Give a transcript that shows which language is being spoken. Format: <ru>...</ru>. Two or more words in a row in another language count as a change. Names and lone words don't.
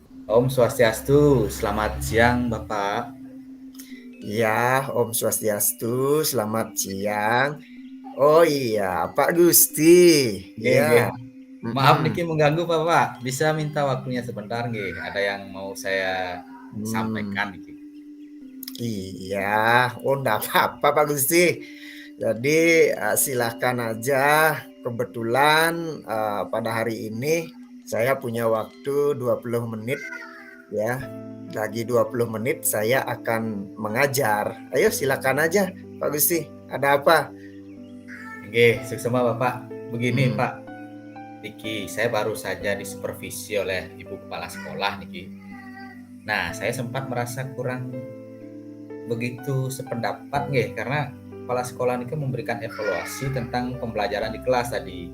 <id>Om Swastiastu, selamat siang Bapak. Ya, Om Swastiastu, selamat siang. Oh iya, Pak Gusti.</id> <ban>Nggih, nggih.</ban> <id>Ya, Maaf mm-mm. niki mengganggu Bapak, bisa minta waktunya sebentar nggih? Ada yang mau saya Hmm, sampaikan niki. iya, oh enggak apa-apa Pak Gusti. Jadi silahkan aja. Kebetulan pada hari ini saya punya waktu 20 menit ya. Lagi 20 menit saya akan mengajar. Ayo silakan aja Pak Gusti. Ada apa?</id> <ban>Nggih, suksema</ban> <id>Bapak. Begini Hmm. Pak, niki saya baru saja disupervisi oleh Ibu Kepala Sekolah niki. Nah, saya sempat merasa kurang begitu sependapat nggih, karena Kepala Sekolah niki memberikan evaluasi tentang pembelajaran di kelas tadi.</id>